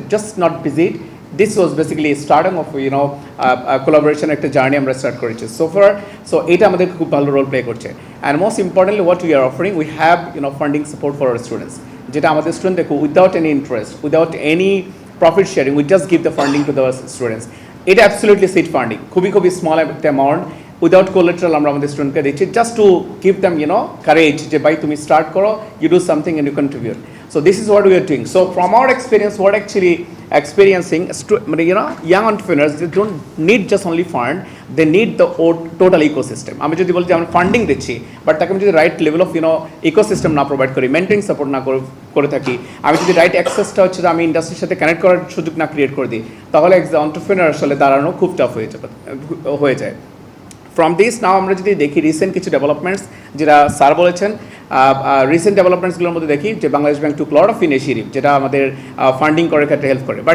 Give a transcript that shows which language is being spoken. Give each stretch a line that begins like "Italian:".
English: Just not visit, this was basically a starting of collaboration
Bangla: একটা journey আমরা start করেছি
English: so far. So
Bangla: এটা আমাদের খুব ভালো রোল প্লে করছে,
English: and most importantly what we are offering, we have funding support for our students,
Bangla: যেটা আমাদের স্টুডেন্ট দেখো
English: without any interest, without any profit sharing, we just give the funding to the students. এটা absolutely seed funding, খুবই small একটা amount without collateral
Bangla: আমরা আমাদের স্টুডেন্টকে দিচ্ছি,
English: just to give them courage
Bangla: যে ভাই তুমি স্টার্ট করো,
English: You do something and you contribute. So this is what we are doing. So from our experience, what actually experiencing মানে young entrepreneurs, they don't need just only fund, they need the total ecosystem.
Bangla: আমি যদি বলি যে আমরা funding দিচ্ছি, but তাকে আমি যদি রাইট লেভেল অফ ইকোসিস্টেম না প্রোভাইড করি, মেন্টরিং সাপোর্ট না করে থাকি, আমি যদি রাইট অ্যাক্সেসটা হচ্ছে আমি ইন্ডাস্ট্রির সাথে কানেক্ট করার সুযোগ না ক্রিয়েট করে দিই, তাহলে অন্টারপ্রেনার আসলে দাঁড়ানো খুব টাফ হয়ে যায়। ফ্রম দিস নাও আমরা যদি দেখি রিসেন্ট কিছু ডেভেলপমেন্টস যেটা স্যার বলেছেন, রিসেন্ট ডেভেলপমেন্টসগুলোর মধ্যে দেখি যে Bangladesh bank
English: took lot of initiative
Bangla: যেটা আমাদের ফান্ডিং করার ক্ষেত্রে হেল্প করে।